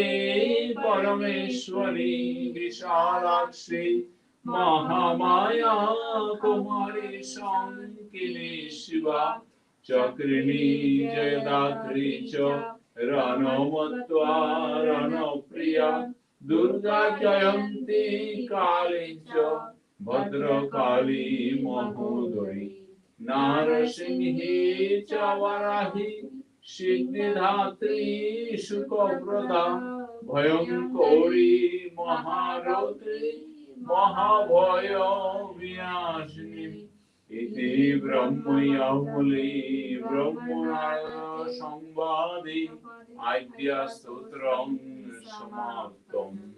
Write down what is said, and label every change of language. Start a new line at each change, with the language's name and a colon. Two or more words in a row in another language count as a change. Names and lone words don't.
Sanskrit: परमेश्वरी विशालाक्षी महामाया कुमारी शङ्किनी शिवा चक्रिणी जयदात्री च रणमत्वा रणप्रिया दुर्गा जयन्ती काली च भद्रकाली महोदरी नारसिंही च वराही सिद्धिदात्री सुखप्रदा भयङ्करी महारौद्री महाभय विनाशिनी इति ब्रह्मयामूले ब्रह्मणार संवादे आद्या स्तोत्रं समाप्तम।